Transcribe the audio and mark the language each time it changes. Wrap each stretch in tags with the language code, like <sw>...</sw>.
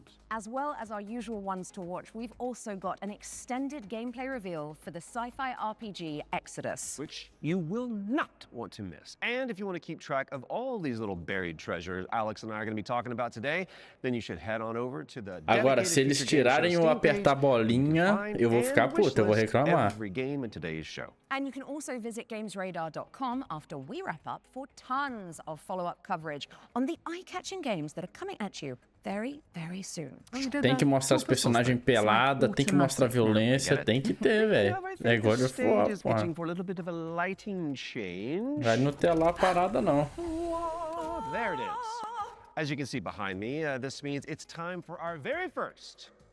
<en>As well as our usual ones to watch, we've also got an extended gameplay reveal for the sci-fi RPG Exodus. Which you will not want to miss. And if you want to keep track of all these little buried treasures Alex and I are going to be talking about today, then you should head on over to the</en> <pt>Agora, se eles tirarem o apertar a bolinha, eu vou ficar puto, eu vou reclamar.</pt> <en>Every game in today's show. And you can also visit GamesRadar.com after we wrap up for tons of follow-up coverage on the eye-catching games that are coming at you very, very soon.</en> <pt>Tem que mostrar os personagens pelados, tem que mostrar violência, tem que ter, velho. É God of War, porra. Vai não ter lá a parada, não.</pt> <en>There it is. As you can see behind me, this means it's time for our very first.</en>